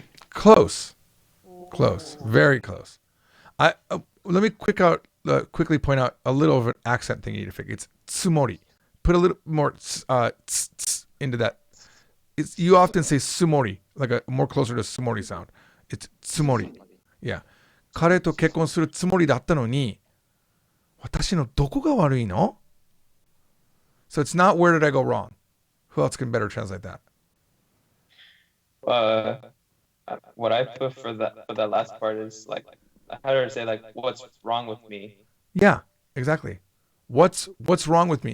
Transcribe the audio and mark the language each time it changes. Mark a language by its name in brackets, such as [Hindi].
[English] Close. Very close. Let me quickly point out a little of an accent thing you need to fix. It's tsumori. Put a little more into that. You often say sumori, like a more closer to sumori sound. It's tsumori. Yeah. [Japanese] 彼と結婚するつもりだったのに、私のどこが悪いの? [English] So it's not where did I go wrong. Who else can better translate that? What I put for that last part is like, how do I say, like, what's wrong with me? Yeah, exactly. What's wrong with me?